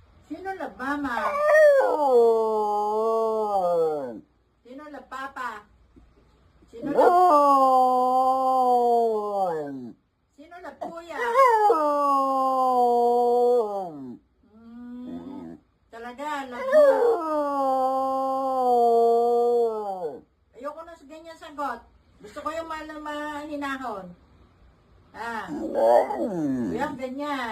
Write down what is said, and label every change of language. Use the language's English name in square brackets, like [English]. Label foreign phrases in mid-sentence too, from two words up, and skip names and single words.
[Filipino] Sino la mama? Sino la papa? Sino la... Sino la kuya? Talaga, love mo. Ayoko na sa ganyan sagot. Gusto ko yung mahinahon. Kuya, ganyan.